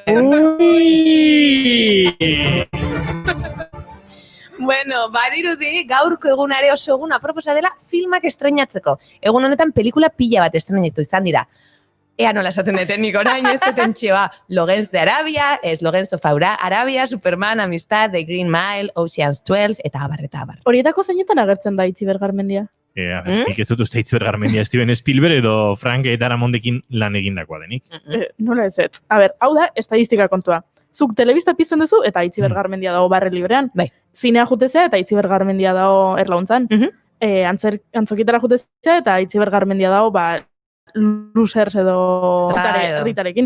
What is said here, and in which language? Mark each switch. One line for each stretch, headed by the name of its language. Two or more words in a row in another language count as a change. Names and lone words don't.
Basque: Bueno, badirudi gaurko egunare oso egun aproposa dela filmak estreinatzeko. Egun honetan pelikula pila bat estrenatu izan dira. Ea nola esaten deten nik orain ez duten txioa. Lorenz de Arabia, Lorenz of Arabia, Superman, Amistad, The Green Mile, Ocean's 12, eta abar, eta abar. Horietako zeinetan agertzen da Itziber Garmendia? Nik ez dut uste Itziber Garmendia Steven Spielberg edo Frank Daramondekin lan egindakoa denik. Nola ez ez. A ber, hau da, estadistika kontua. Zuk telebista pizten duzu eta Itziber Garmendia dago barre librean. Bai. Zinea jutezea eta Itziber Garmendia dago erlauntzan. Antzokitara jutezea eta Itziber Garmendia dago Losers edo Ritarekin.